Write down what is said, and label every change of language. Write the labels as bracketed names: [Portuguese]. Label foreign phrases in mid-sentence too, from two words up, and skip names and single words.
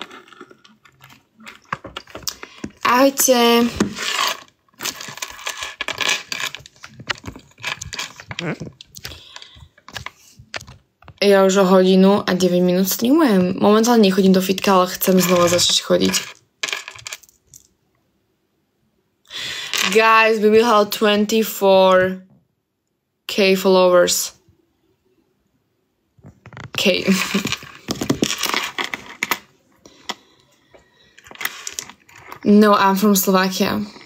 [Slovak] Ahojte. Ja už o hodinu a 9 minút streamujem. Momentálne nechodím do fitka, ale chcem znova začať chodiť. [English] Guys, we will have 24K followers. K. No, I'm from Slovakia.